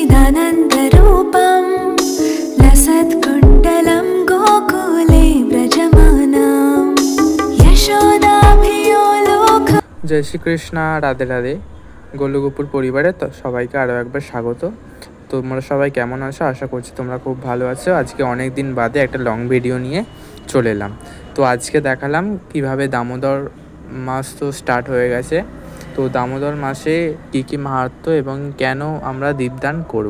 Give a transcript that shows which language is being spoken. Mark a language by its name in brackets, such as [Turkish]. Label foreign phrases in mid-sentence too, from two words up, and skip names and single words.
[Sanskrit] सच्चिदानन्दरूपं लसत्कुण्डलं गोकुले व्रजमानां यशोदाभियो लोक। [Hindi] जय श्री कृष्ण, राधे राधे। [Bangla] গোলুগোপুর পরিবারে তো সবাইকে আরও একবার স্বাগত। তোমরা সবাই কেমন আছো? আশা করছি তোমরা খুব ভালো আছো। আজকে অনেক দিন বাদে একটা [English] long video [Bangla] নিয়ে চলে এলাম। তো আজকে দেখালাম কিভাবে দামোদর মাস তো স্টার্ট হয়ে গেছে। তো দামোদর মাসে কী কী মাহাত্ম্য এবং কেন আমরা দীপদান করব।